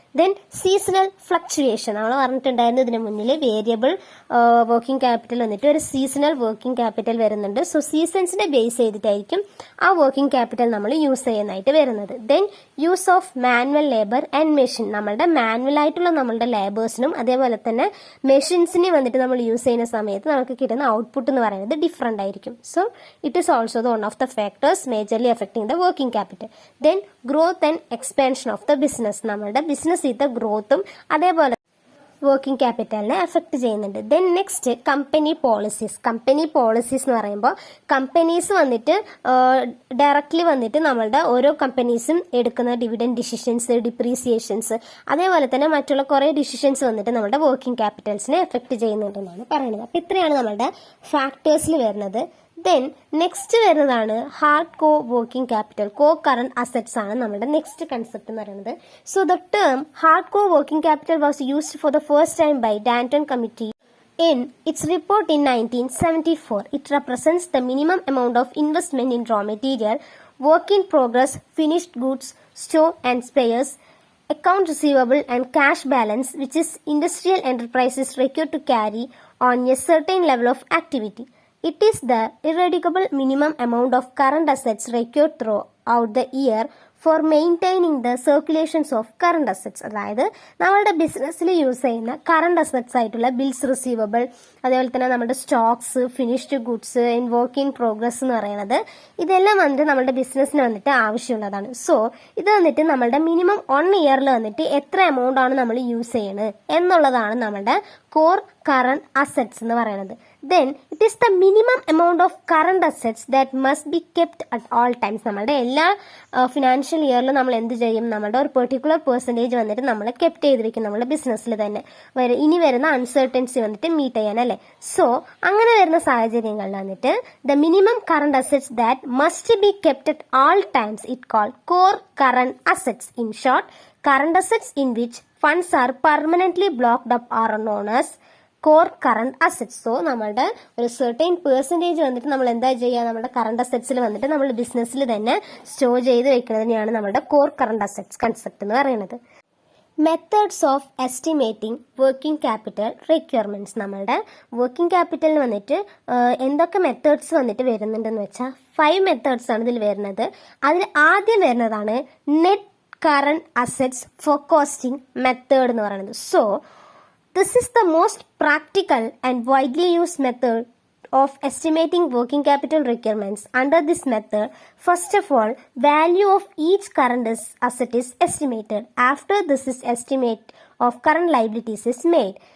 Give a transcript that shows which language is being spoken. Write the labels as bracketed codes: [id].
[ml] Then seasonal fluctuation. നമ്മൾ പറഞ്ഞിട്ടുണ്ടായിരുന്നു ഇതിന് മുന്നിൽ വേരിയബിൾ വർക്കിംഗ് ക്യാപിറ്റൽ വന്നിട്ട് ഒരു സീസണൽ വർക്കിംഗ് ക്യാപിറ്റൽ വരുന്നുണ്ട്. സോ സീസൺസിനെ ബേസ് ചെയ്തിട്ടായിരിക്കും ആ വർക്കിംഗ് ക്യാപിറ്റൽ നമ്മൾ യൂസ് ചെയ്യുന്നതായിട്ട് വരുന്നത്. Then use of manual labour and machine. നമ്മളുടെ മാനുവൽ ആയിട്ടുള്ള നമ്മളുടെ ലേബേഴ്സിനും അതേപോലെ തന്നെ മെഷീൻസിനെയും വന്നിട്ട് നമ്മൾ യൂസ് ചെയ്യുന്ന സമയത്ത് നമുക്ക് കിട്ടുന്ന ഔട്ട്പുട്ട് എന്ന് പറയുന്നത് ഡിഫറെന്റ് ആയിരിക്കും. [en] So it is also the one of the factors majorly affecting the working capital. Then growth and expansion of the business. [ml] നമ്മളുടെ ബിസിനസ്സിന്റെ ഗ്രോത്തും അതേപോലെ വർക്കിംഗ് ക്യാപിറ്റലിനെ എഫക്ട് ചെയ്യുന്നുണ്ട്. ദെൻ നെക്സ്റ്റ് കമ്പനി പോളിസീസ് എന്ന് പറയുമ്പോൾ കമ്പനീസ് വന്നിട്ട് ഡയറക്ട്ലി വന്നിട്ട് നമ്മളുടെ ഓരോ കമ്പനീസും എടുക്കുന്ന ഡിവിഡൻഡ് ഡിസിഷൻസ്, ഡിപ്രീസിയേഷൻസ് അതേപോലെ തന്നെ മറ്റുള്ള കുറേ ഡിസിഷൻസ് വന്നിട്ട് നമ്മുടെ വർക്കിംഗ് ക്യാപിറ്റൽസിനെ എഫക്ട് ചെയ്യുന്നുണ്ടെന്നാണ് പറയുന്നത്. അപ്പോൾ ഇത്രയാണ് നമ്മളുടെ ഫാക്ടേഴ്സിൽ വരുന്നത്. ദെൻ നെക്സ്റ്റ് വരുന്നതാണ് ഹാർഡ് കോ വർക്കിംഗ് ക്യാപിറ്റൽ. കോ കറന്റ് അസറ്റ്സ് ആണ് നമ്മുടെ നെക്സ്റ്റ് കൺസെപ്റ്റ് എന്ന് പറയുന്നത്. [en] So the term hard core working capital was used for the first time by Tandon committee In its report in 1974, it represents the minimum amount of investment in raw material, work in progress, finished goods, store and spares, account receivable and cash balance which is industrial enterprises required to carry on a certain level of activity. It is the irreducible minimum amount of current assets required throughout the year for maintaining the circulations of current assets. [ml] അതായത് നമ്മളുടെ ബിസിനസ്സിൽ use ചെയ്യുന്ന current assets ആയിട്ടുള്ള bills receivable, അതേപോലെ തന്നെ നമ്മുടെ Stokes, finished goods, work in progress എന്ന് പറയുന്നത് ഇതെല്ലാം വന്നിട്ട് നമ്മുടെ ബിസിനസ്സിന് വന്നിട്ട് ആവശ്യമുള്ളതാണ്. സോ ഇത് വന്നിട്ട് നമ്മളുടെ മിനിമം 1 ഇയറിൽ വന്നിട്ട് എത്ര എമൗണ്ട് ആണ് നമ്മൾ യൂസ് ചെയ്യുന്നത് എന്നുള്ളതാണ് നമ്മുടെ കോർ കറണ്ട് അസറ്റ്സ് എന്ന് പറയുന്നത്. [en] Then it is the minimum amount of current assets that must be kept at all times. [ml] നമ്മളുടെ എല്ലാ ഫിനാൻഷ്യൽ ഇയറിലും നമ്മൾ എന്ത് ചെയ്യും, നമ്മുടെ ഒരു പെർട്ടിക്കുലർ പെർസെൻറ്റേജ് വന്നിട്ട് നമ്മൾ കെപ്റ്റ് ചെയ്തിരിക്കും നമ്മുടെ ബിസിനസ്സിൽ തന്നെ ഇനി വരുന്ന അൺസർട്ടൻസി വന്നിട്ട് മീറ്റ് ചെയ്യാൻ അല്ലേ. സോ അങ്ങനെ വരുന്ന സാഹചര്യങ്ങളിൽ വന്നിട്ട് [en] The minimum current assets that must be kept at all times it call core current assets. In short, current assets in which funds are permanently blocked up are known as core current assets. [ml] So നമ്മളുടെ ഒരു certain percentage വന്നിട്ട് നമ്മൾ എന്താ ചെയ്യുക, നമ്മുടെ current അസറ്റ്സിൽ വന്നിട്ട് നമ്മൾ ബിസിനസ്സിൽ തന്നെ സ്റ്റോർ ചെയ്ത് വെക്കുന്നതിനെയാണ് നമ്മുടെ കോർ കറണ്ട് അസറ്റ്സ് കൺസെപ്റ്റ് എന്ന് പറയുന്നത്. [en] Methods of estimating working capital requirements. [ml] നമ്മളുടെ വർക്കിംഗ് ക്യാപിറ്റലിന് വന്നിട്ട് എന്തൊക്കെ മെത്തേഡ്സ് വന്നിട്ട് വരുന്നുണ്ടെന്ന് വെച്ചാൽ 5 മെത്തേഡ്സ് ആണ് ഇതിൽ വരുന്നത്. അതിൽ ആദ്യം വരുന്നതാണ് net current assets forecasting method എന്ന് പറയുന്നത്. [en] So this is the most practical and widely used method of estimating working capital requirements. Under this method, first of all, value of each current asset is estimated. After this is estimate of current liabilities is made.